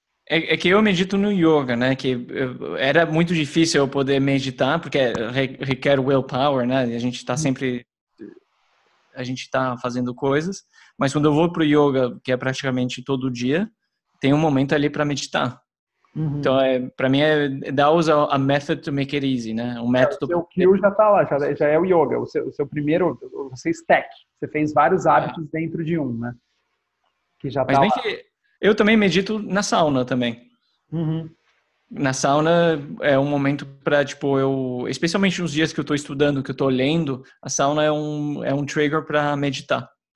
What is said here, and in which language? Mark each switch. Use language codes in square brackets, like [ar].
[pt] É que eu medito no yoga, né? Que era muito difícil eu poder meditar, porque requer willpower, né? A gente está sempre... A gente está fazendo coisas, mas quando eu vou pro yoga, que é praticamente todo dia, tem um momento ali para meditar. Então, para mim, [en] that was a method to make it easy, [pt] né? Um método. O seu kill já está lá, já é o yoga. O seu primeiro, você stack. Você fez vários hábitos dentro de um, né? Que já tá lá. Que eu também medito na sauna também. Na sauna é um momento para, tipo, especialmente nos dias que eu estou estudando, que eu estou lendo, a sauna é um trigger para meditar.